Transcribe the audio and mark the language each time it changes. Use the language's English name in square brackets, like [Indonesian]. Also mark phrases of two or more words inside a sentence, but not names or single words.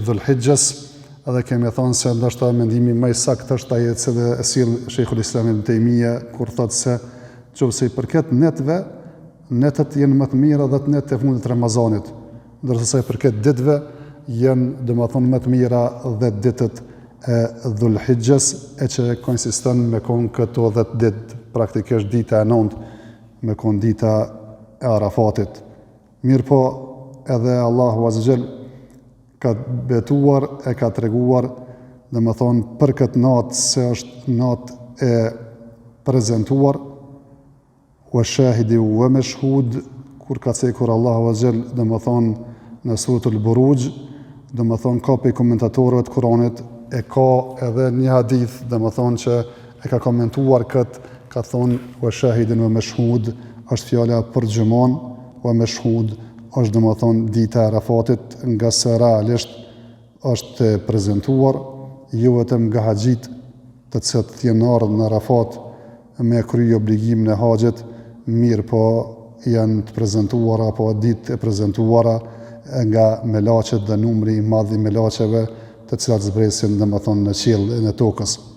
[Albanian] Dhul-Hijjes, edhe kemi thonë se ndoshta mendimi më i saktë është ai që e sill Sheikhul Islam Ibn Taymija kur thotë se nëse i përket netëve, netët janë më të mira 10 netë e fundit të Ramazanit, ndërsa sa i përket ditëve janë domethënë më të mira 10 ditët e Dhul-Hijjes, e që konsiston me kon këto 10 ditë, praktikisht dita e 9 me kon dita e Arafatit. Mirë po, edhe Allahu [Arabic] عز وجل [Albanian] ka betuar e ka treguar, domethënë për këtë natë se është natë e prezantuar, [Arabic] وشاهد ومشهود, [Albanian] kur ka cekur Allahu [Arabic] عز وجل [Albanian] domethënë në suratul Buruj, domethënë ka pe komentatorëve të Kuranit e ka edhe një hadith domethënë që e ka komentuar këtë, ka thonë [Arabic] وشاهد ومشهود [Albanian] është fjala për gjumon, [Arabic] ومشهود [Albanian] është domethënë dita e Arafatit, nga se realisht është prezantuar jo vetëm nga haxhit të cilët janë ardhur në Arafat me krye obligimin e haxhit, mirë po janë të prezantuara apo ditë e prezantuara nga melaqet dhe numri i madh i melaqeve të cilat zbresin domethënë në qiell e në tokës.